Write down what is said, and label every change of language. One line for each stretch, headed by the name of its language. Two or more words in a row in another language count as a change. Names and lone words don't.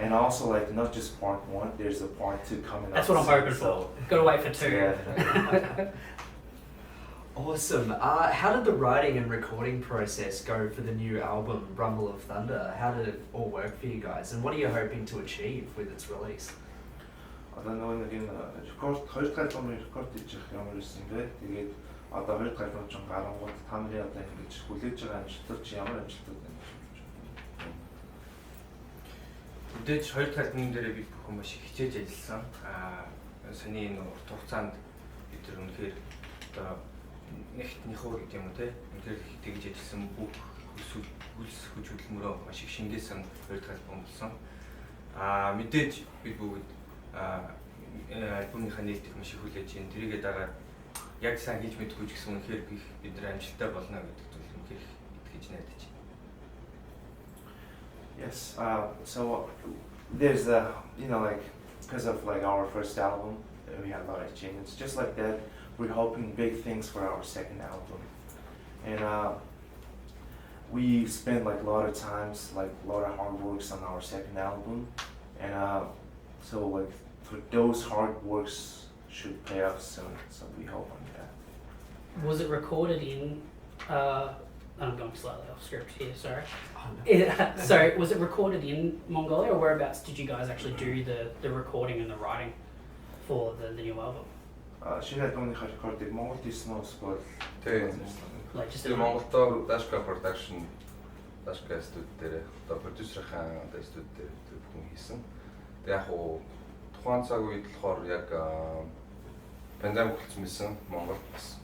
English: And also like not just part 1. There's a part 2 coming That's up. what I'm hoping for. Gotta wait for 2. Yeah. Awesome. How did the writing and recording process go for the new album, Rumble of Thunder? How did it all work for you guys? And what are you hoping to achieve with its release?
Mongolian: Одоо нэг энэ рекорд 2 дахь альбомыг рекорд хийж явах ямар байсан бэ? Тэгээд одоо 2 дахь альбом ч гарангууд та нарын одоо ингэж хүлээж байгаа амжилтууд чи ямар амжилтууд байна? Мэдээж 2 дахь альбомын дээр бид бүхэн маш их хичээж ажилласан. Саний энэ урт хугацаанд бид нар үнэхээр одоо нэгт нөхөр гэдэг юм уу те. Үнэхээр тэгж ажилласан бүх хөлс хүч хөдөлмөрөө маш их шингээсэн 2 дахь альбом болсон. Мэдээж бид бүгд альбомынхаа нээлтийг маш их хүлээж байна. Тэрийгээ дагаад яг сайн хийж мэдгүй ч гэсэн үнэхээр бид нар амжилттай болно гэдэгт бол үнэхээр итгэж найдаж байна.
English: Yes. So there's like because of like our first album, we had a lot of achievements. Just like that, we're hoping big things for our second album, and we spent like a lot of times, like a lot of hard works on our second album, and so like for those hard works should pay off soon. So we hope on that. Was it recorded in? I'm going slightly off script here. Sorry. Oh, no. Sorry. Was it recorded in Mongolia, or whereabouts did you guys actually do the recording and the writing for the new album?
Mongolian: Шинэ альбомынхаа рекордыг Монголд хийсэн үү эсвэл
English: Like just
Mongolian: Тэр Монголдоо Dashka Production Dashka студид дээр одоо продюсерийн одоо студид дээр тэр бүхэн хийсэн. Тэг яг уу тухайн цаг үед болохоор яг пандемик болсон байсан Монголд бас.